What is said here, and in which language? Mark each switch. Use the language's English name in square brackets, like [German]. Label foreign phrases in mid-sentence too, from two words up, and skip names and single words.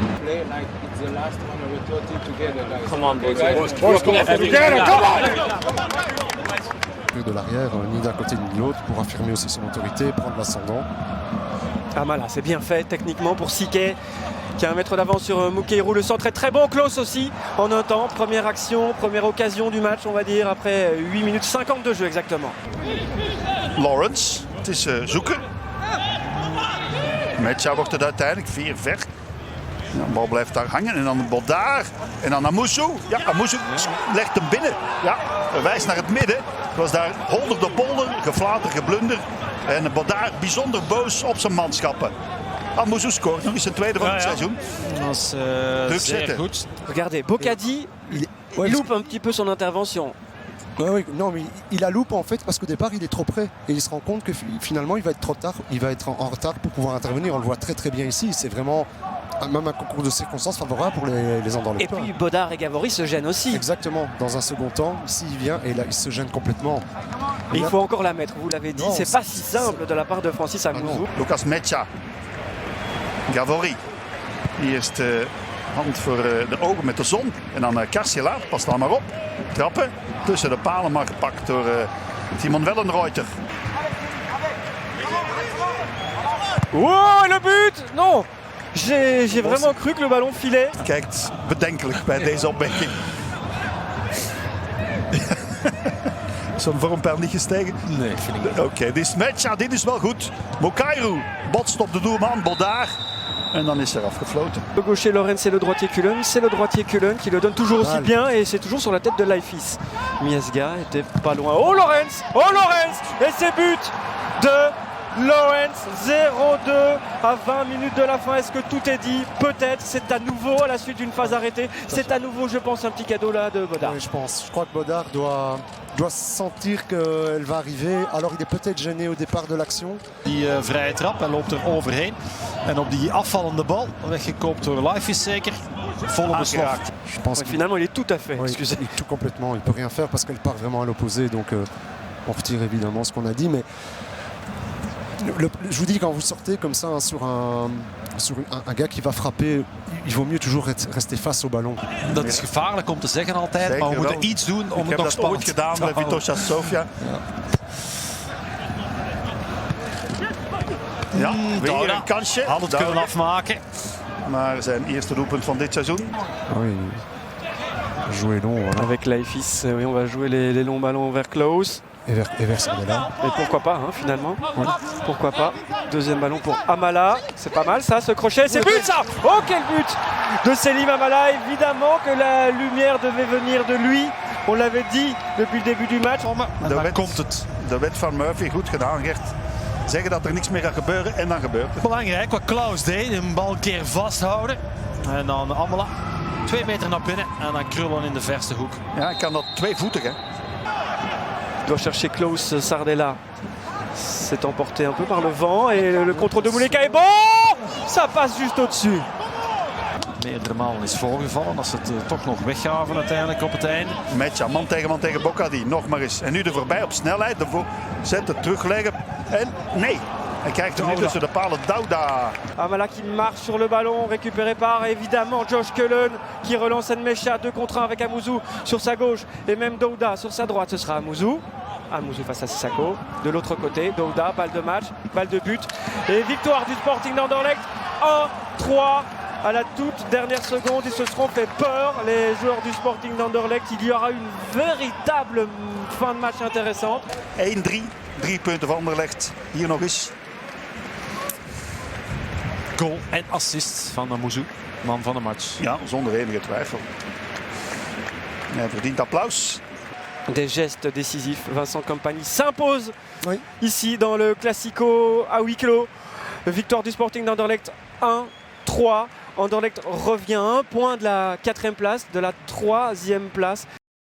[English] play like it's the last one and we're totally together, guys. Come on, boys. [French] De l'arrière, ni d'un côté ni de l'autre, pour affirmer aussi son autorité, prendre l'ascendant. Amala, c'est bien fait techniquement pour Siquet, qui a un mètre d'avance sur Mukeirou. Le centre est très bon, Klaus aussi, en un temps. Première action, première occasion du match, on va dire, après 8 minutes 50 de jeu exactement. [Dutch] Lawrence, het is zoeken. Metja wordt het uiteindelijk, ver. Ja, de bal blijft daar hangen en dan Bodar en dan Amusu. Ja, Amusu legt hem binnen. Ja, wijst naar het midden. Het was daar holder de bolder, geflater, geblunder. En Bodar bijzonder boos op zijn manschappen. Amusu scoort nog eens zijn tweede van het seizoen. Dat is zeer goed. [French] Regardez, Bocadi, il loupe un petit peu son intervention. Oui, non, mais il la loupe en fait parce qu'au départ il est trop près et il se rend compte que finalement il va être trop tard, il va être en retard pour pouvoir intervenir. On le voit très bien ici, c'est vraiment même un concours de circonstances favorable pour les Anderlecht. Et puis Bodar et Gavori se gênent aussi. Exactement, dans un second temps, ici il vient et là il se gêne complètement. Et il faut encore la mettre, vous l'avez dit, c'est pas si simple de la part de Francis Amouzou. [Dutch] Lucas Metja, Gavori, eerst hand voor de ogen met de zon en dan Karsila, pas dan maar op, trappen. Tussen de palen maar gepakt door Timon Wellenreuter. [French] Oh, le but! Non! J'ai vraiment cru que le ballon filait. [Dutch] Kijkt bedenkelijk bij deze opmerking. Is zo'n vormpeil niet gestegen? Nee, vind ik niet. Oké, dit is Metja, dit is wel goed. Mukeirou botst op de doelman, Bodar. En dan is er afgefloten. [French] Le gaucher Lorenz et le droitier Cullen, c'est le droitier Cullen qui le donne toujours aussi bien et c'est toujours sur la tête de Laifis. Miesga était pas loin. Oh Lorenz! Oh Lorenz! Et c'est but de Lorenz, 0-2 à 20 minutes de la fin. Est-ce que tout est dit? Peut-être, c'est à nouveau à la suite d'une phase arrêtée. C'est à nouveau, je pense, un petit cadeau là de Bodar. Oui, je pense. Je crois que Bodar doit sentir qu'elle va arriver. Alors il est peut-être gêné au départ de l'action. [Dutch] Die vrije trap, hij loopt er overheen. En op die afvallende bal, weggekopt door Laifis zeker, volle beslag. [French] Je pense Finalement, il est tout à fait, oui, excusez. tout complètement. Il peut rien faire parce qu'elle part vraiment à l'opposé. Donc on retire évidemment ce qu'on a dit. Mais je vous dis, quand vous sortez comme ça hein, sur un gars qui va frapper, il vaut mieux toujours rester face au ballon. [Dutch] Dat is gevaarlijk om te zeggen altijd, zeker, maar we moeten iets doen om het nog spannend te houden. Ik heb dat ooit gedaan bij Vitosha Sofia. Ja, weer een kansje. Had het kunnen afmaken. Maar zijn eerste doelpunt van dit seizoen. [French] Oui. Jouer long. Voilà. Avec Laifis, oui, on va jouer les longs ballons vers Klaus. Et vers Sardella. Et pourquoi pas, hein, finalement. Oui. Pourquoi pas. Deuxième ballon pour Amala. C'est pas mal ça, ce crochet. C'est but ça! Oh, quel but de Selim Amala. Évidemment que la lumière devait venir de lui. On l'avait dit depuis le début du match. [Dutch] De wet van Murphy, goed gedaan Gert. Zeggen dat er niks meer gaat gebeuren en dan gebeurt het. Belangrijk wat Klaus deed, een bal een keer vasthouden. En dan Amala 2 meter naar binnen en dan krullen in de verste hoek. Ja, hij kan dat tweevoetig hè. [French] Doit chercher Klaus Sardella. C'est emporté un peu par le vent et le contrôle de Mouleka est bon! Ça passe juste au-dessus. [Dutch] Meerdere malen is voorgevallen als ze het toch nog weggaven uiteindelijk op het einde. Metja, man tegen Bocadi, nog maar eens. En nu er voorbij op snelheid, de zetten, terugleggen. En nee, hij krijgt hem nu tussen de palen. Dauda. [French] Amala qui marche sur le ballon, récupéré par évidemment Josh Cullen qui relance Nmecha 2 contre 1 avec Amouzou sur sa gauche et même Douda sur sa droite. Ce sera Amouzou. Amouzou face à Sissako. De l'autre côté, Douda, balle de match, balle de but. Et victoire du Sporting d'Anderlecht 1-3. À la toute dernière seconde, ils se seront fait peur, les joueurs du Sporting d'Anderlecht. Il y aura une véritable fin de match intéressante. [Dutch] 1-3, 3 punten van Anderlecht. Hier nog eens. Goal en assist van Amouzou, man van de match. Ja, zonder enige twijfel. Hij verdient applaus. [French] Des gestes décisifs. Vincent Kompany s'impose oui. Ici dans le Classico à huis clos. Victoire du Sporting d'Anderlecht 1-3. Anderlecht revient à 1 point de la 4e place, de la 3e place.